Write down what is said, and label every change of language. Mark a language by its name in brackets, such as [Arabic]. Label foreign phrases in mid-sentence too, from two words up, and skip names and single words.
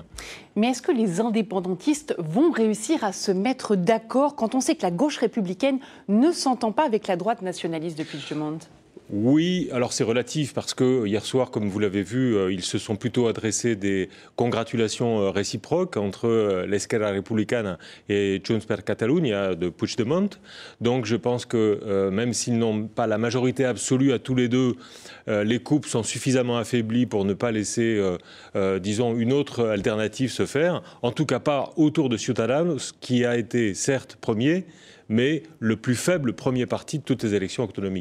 [French] Mais est-ce que les indépendantistes vont réussir à se mettre d'accord quand on sait que la gauche républicaine ne s'entend pas avec la droite nationaliste de Puigdemont ? Oui, alors c'est relatif parce que hier soir, comme vous l'avez vu, ils se sont plutôt adressés des congratulations réciproques entre l'Esquerra Republicana et Junts per Catalunya de Puigdemont. Donc je pense que même s'ils n'ont pas la majorité absolue à tous les deux, les coupes sont suffisamment affaiblies pour ne pas laisser, disons, une autre alternative se faire. En tout cas pas autour de Ciudadanos, qui a été certes premier, mais le plus faible premier parti de toutes les élections autonómicas.